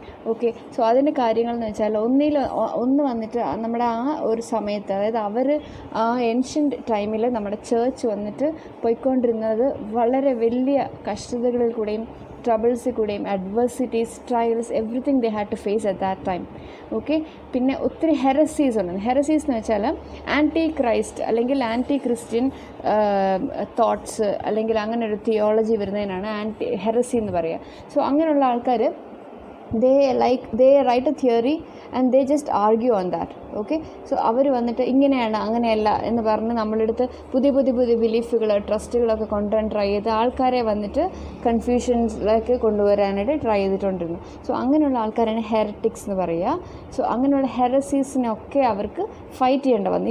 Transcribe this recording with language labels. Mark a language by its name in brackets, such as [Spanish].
[Malayalam] Okay, so അതിൻ്റെ കാര്യങ്ങൾ എന്ന് വെച്ചാൽ ഒന്ന് വന്നിട്ട് നമ്മുടെ ആ ഒരു സമയത്ത്, അതായത് അവർ ആ ഏൻഷ്യൻ്റ് ടൈമിൽ നമ്മുടെ ചേർച്ച് വന്നിട്ട് പോയിക്കൊണ്ടിരുന്നത് വളരെ വലിയ കഷ്ടതകളിൽ കൂടെയും ട്രബിൾസിൽ കൂടെയും, [English] Adversities, trials, everything they had to face at that time. [Malayalam] Okay, പിന്നെ ഒത്തിരി ഹെറസീസ് ഉണ്ട്. ഹെറസീസ് എന്ന് വെച്ചാൽ ആൻറ്റി ക്രൈസ്റ്റ് അല്ലെങ്കിൽ ആൻറ്റി ക്രിസ്ത്യൻ തോട്ട്സ് അല്ലെങ്കിൽ അങ്ങനെ ഒരു തിയോളജി വരുന്നതിനാണ് ഹെറസി എന്ന് പറയുക. സോ അങ്ങനെയുള്ള ആൾക്കാർ [English] they write a theory and they just argue on that. Okay. [Malayalam] So അവർ വന്നിട്ട് ഇങ്ങനെയാണ് അങ്ങനെയല്ല എന്ന് പറഞ്ഞ് നമ്മളെടുത്ത് പുതിയ ബിലീഫുകൾ ട്രസ്റ്റുകളൊക്കെ കൊണ്ടുവരാൻ ട്രൈ ചെയ്ത് ആൾക്കാരെ വന്നിട്ട് കൺഫ്യൂഷൻസിലേക്ക് കൊണ്ടുവരാനായിട്ട് ട്രൈ ചെയ്തിട്ടുണ്ടിരുന്നു. സോ അങ്ങനെയുള്ള ആൾക്കാരാണ് ഹെററ്റിക്സ് എന്ന് പറയുക. സോ അങ്ങനെയുള്ള ഹെറസീസിനൊക്കെ അവർക്ക് ഫൈറ്റ് ചെയ്യേണ്ട വന്നു.